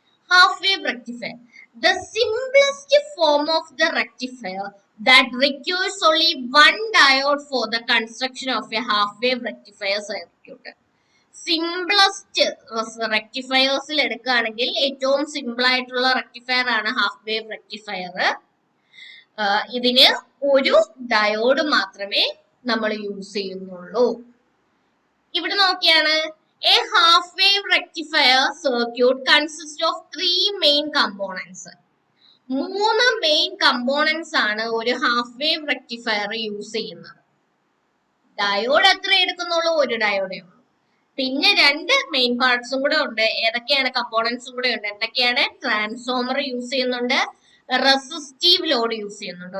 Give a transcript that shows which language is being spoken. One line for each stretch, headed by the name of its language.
English: half wave rectifier, the simplest form of the rectifier that requires only one diode for the construction of a half wave rectifier circuit.
Malayalam: Simplest റെക്ടിഫയേഴ്സിൽ എടുക്കുകയാണെങ്കിൽ ഏറ്റവും simple ആയിട്ടുള്ള rectifier ആണ് half wave rectifier. ഇതിന് ഒരു diode മാത്രമേ നമ്മൾ use ചെയ്യുന്നുള്ളൂ. ഇവിടെ നോക്കിയാണ്,
English: a half wave rectifier circuit consists of 3 main components.
Malayalam: 3 main components ആണ് ഒരു ഹാഫ് വേവ് റെക്ടിഫയർ യൂസ് ചെയ്യുന്നത്. ഡയോഡ് എത്ര എടുക്കുന്നുള്ളൂ? ഒരു ഡയോഡേ ഉള്ളൂ. പിന്നെ 2 മെയിൻ പാർട്സും കൂടെ ഉണ്ട്. ഏതൊക്കെയാണ്? കമ്പോണൻസും കൂടെ ഉണ്ട്. എന്തൊക്കെയാണ്? ട്രാൻസ്ഫോമർ യൂസ് ചെയ്യുന്നുണ്ട്, റെസിസ്റ്റീവ് ലോഡ് യൂസ് ചെയ്യുന്നുണ്ട്.